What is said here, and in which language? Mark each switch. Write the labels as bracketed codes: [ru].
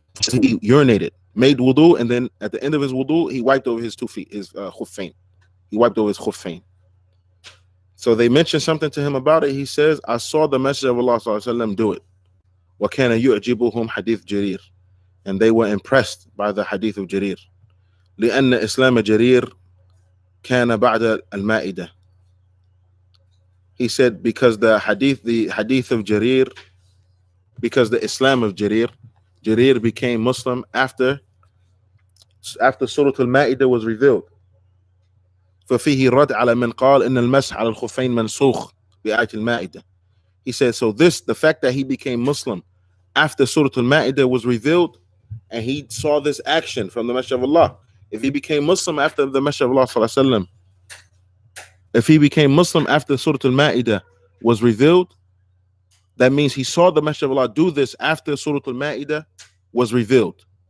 [en] He urinated, made wudu, and then at the end of his wudu, he wiped over his 2 feet, his khuffain. He wiped over his khuffain. So they mentioned something to him about it. He says, I saw the Messenger of Allah sallallahu alaihi wasallam do it. [ar] وَكَانَ يُعْجِبُهُمْ حَدِيث جَرِيرٍ. [en] And they were impressed by the hadith of Jarir. [ar] لأن إسلام جرير كان بعد المائدة. [en] He said because the hadith of Jarir, because the Islam of Jarir became Muslim after Surah Al-Ma'idah was revealed. [ar] ففيه رد على من قال إن المسح على الخفين منسوخ بآية المائدة. [en] He said, so the fact that he became Muslim after Surah Al-Ma'idah was revealed, and he saw this action from the Messenger of Allah. If he became Muslim after the Messenger of Allah sallallahu alaihi wasallam, if he became Muslim after Surah Al-Ma'idah was revealed, that means he saw the Messenger of Allah do this after Surah Al-Ma'idah was revealed.